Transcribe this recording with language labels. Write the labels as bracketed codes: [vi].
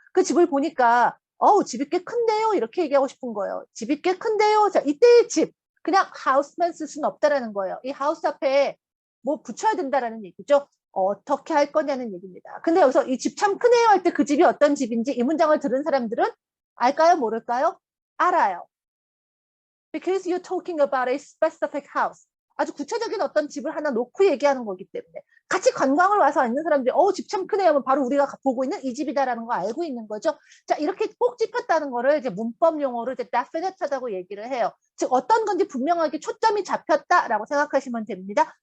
[ko] 그 집을 보니까 집이 꽤 큰데요? 이렇게 얘기하고 싶은 거예요. 집이 꽤 큰데요? 자, 이때의 집 그냥 house만 쓸 수는 없다라는 거예요. 이 house 앞에 뭐 붙여야 된다라는 얘기죠. 어떻게 할 거냐는 얘기입니다. 근데 여기서 이 집 참 크네요 할 때 그 집이 어떤 집인지 이 문장을 들은 사람들은 알까요? 모를까요? 알아요. [en] Because you're talking about a specific house. [ko] 아주 구체적인 어떤 집을 하나 놓고 얘기하는 거기 때문에 같이 관광을 와서 있는 사람들이 집 참 크네요 하면 바로 우리가 보고 있는 이 집이다라는 거 알고 있는 거죠. 자, 이렇게 꼭 짚었다는 거를 이제 문법 용어로 이제 definite하다고 얘기를 해요. 즉 어떤 건지 분명하게 초점이 잡혔다라고 생각하시면 됩니다.